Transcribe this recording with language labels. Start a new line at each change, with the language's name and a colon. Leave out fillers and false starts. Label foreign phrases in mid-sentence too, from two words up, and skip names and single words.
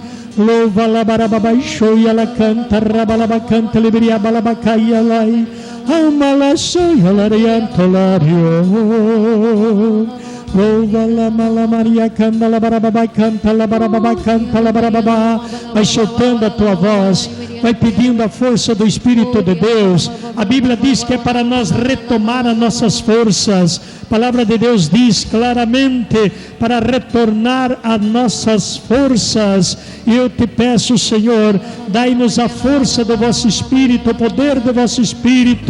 Portuguese: Louva la barabai, shoia la canta, rabalaba, canta, liberia, balabacaia, lai, alma la soia, la riantolario. Louva la malamaria, canta la barababa, canta la barababa, canta la barababa. Vai soltando a tua voz, vai pedindo a força do Espírito de Deus. A Bíblia diz que é para nós retomar as nossas forças. A palavra de Deus diz claramente para retornar as nossas forças. E eu te peço, Senhor, dai-nos a força do vosso Espírito, o poder do vosso Espírito.